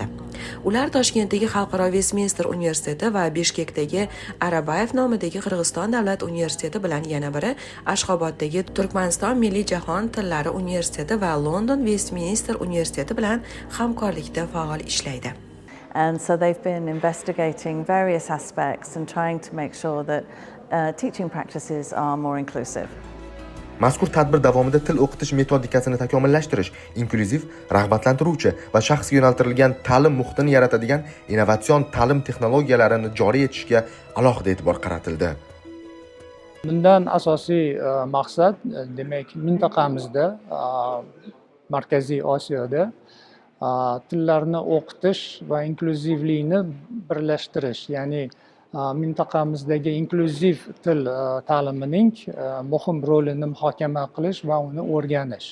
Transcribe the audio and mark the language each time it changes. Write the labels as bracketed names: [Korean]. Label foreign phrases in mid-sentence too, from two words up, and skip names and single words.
[Uzbek] Ular Toshkentdagi Xalqaro Westminster universiteti va Bishkekdagi Arabayev nomidagi Qirg'iziston davlat universiteti bilan yana biri Ashxoboddagi Turkmaniston milliy jahon tillari universiteti va London Westminster universiteti bilan hamkorlikda faol ishlaydi. [English] And so they've been investigating various aspects and trying to make sure that teaching practices are more inclusive. [Uzbek] Mazkur tadbir davomida til o'qitish metodikasini takomillashtirish, inklyuziv, rag'batlantiruvchi va shaxsga yo'naltirilgan ta'lim muhitini yaratadigan innovatsion ta'lim texnologiyalarini joriy etishga alohida e'tibor qaratildi. Bundan asosiy maqsad demak mintaqamizda Markaziy Osiyoda tillarni o'qitish va inklyuzivlikni birlashtirish, ya'ni mintaqamizdagi inklyuziv til ta'limining muhim rolini muhokama qilish va uni o'rganish.